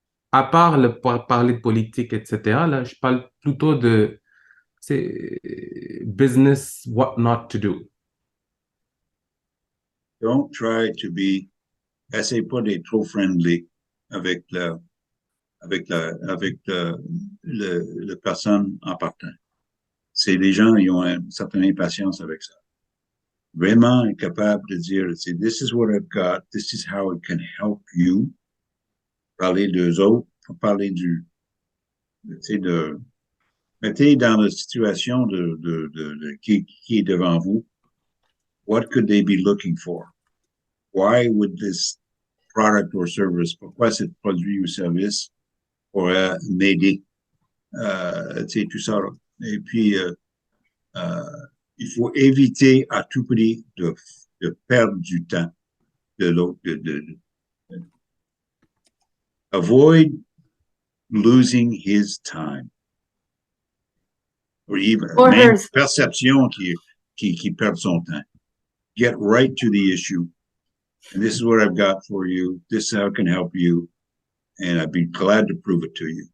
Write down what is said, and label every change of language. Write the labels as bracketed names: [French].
[French] À part parler de politique, etc., là, je parle plutôt de c'est business, [English] what not to do. Don't try to be, [French] essaye pas d'être trop friendly avec le personne en partant. C'est les gens, ils ont une certaine impatience avec ça. Vraiment être capable de dire, [English] this is what I've got, this is how it can help you. [French] Parler d'eux autres, parler de, mettez dans la situation qui est devant vous. [English] What could they be looking for? Why would this product or service, [French] pourquoi ce produit ou service pourrait m'aider? Tout ça. Et puis, il faut éviter à tout prix de perdre du temps de l'autre. [English] Avoid losing his time. Ou even, Or [French] même [English] hers. [French] perception qui perd son temps. [English] Get right to the issue. And this is what I've got for you. This is how it can help you. And I'd be glad to prove it to you.